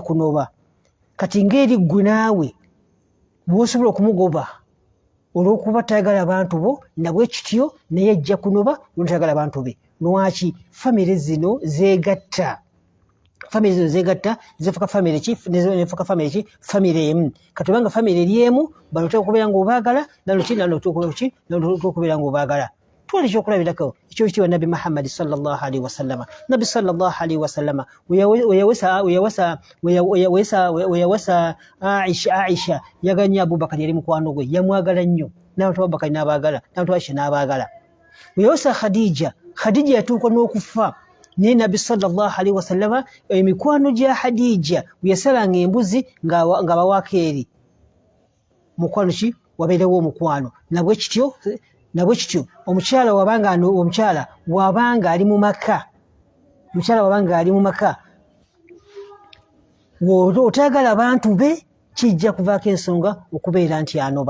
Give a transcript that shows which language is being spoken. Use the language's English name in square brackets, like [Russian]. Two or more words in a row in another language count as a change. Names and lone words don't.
[Ganda] kunoba kati ng'eri ggwe naawe bw'osobola okumugoba olw'okuba tayagala abantu bo nabwe kityo naye ajja kunoba olw'otayagala abantu be lwaki famire zino zeegatta zifuka famire ki nefuka famire ki famire emu kati obanga famire eri emu bano oteeka okubeera ng'obaagala okubeera ng'obaagala twali ekyokulabirako ekyokitiibwa nabbi Muhammad [Arabic] صلى الله عليه وسلم [Ganda] nabbi [Arabic] صلى الله عليه وسلم [Ganda] weyawasa Aisha yaganya Abubakar yali mukwano gwe yamwagala nnyo n'abantu Abubakar n'abaagala n'abantu Aisha n'abaagala weyawasa Khadija yatuuka n'okufa naye nabbi [Arabic] صلى الله عليه وسلم [Ganda] emikwano gya Khadija weyasalanga embuzi ng'abawaako eri mukwano ki wabeerewo omukwano nabwe kityo nabwe kityo omukyala wabanga ali mu maka otayagala abantu be kijja kuvaako ensonga okubeera nti anoba.